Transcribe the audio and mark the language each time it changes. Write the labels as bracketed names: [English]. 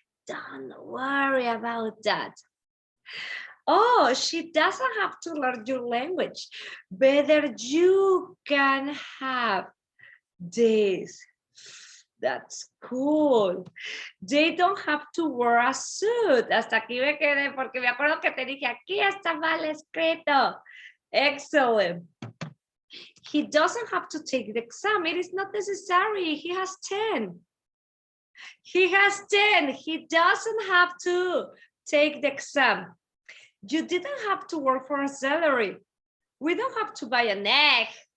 [English] Don't worry about that. Oh, she doesn't have to learn your language. Better you can have this. That's cool. They don't have to wear a suit. [Spanish] Hasta aquí me quedé porque me acuerdo que te dije, aquí está mal escrito. [English] Excellent. He doesn't have to take the exam. It is not necessary. He has 10. He has 10. He doesn't have to take the exam. You didn't have to work for a salary. We don't have to buy an egg.